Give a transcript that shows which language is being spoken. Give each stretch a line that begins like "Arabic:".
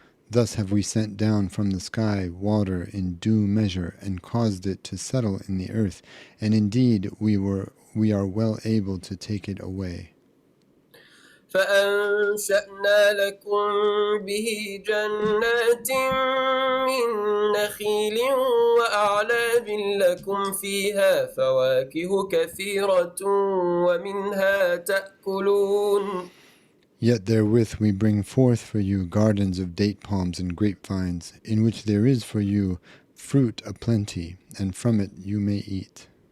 English: Thus have we sent down from the sky water in due measure, and caused it to settle in the earth, and indeed we are well able to take it away.
Arabic: فأنشأنا لكم به جنات من نخيل وأعناب لكم فيها فواكه كثيرة ومنها تأكلون.
English: Yet therewith we bring forth for you gardens of date palms and grapevines, in which there is for you fruit aplenty, and from it you may eat.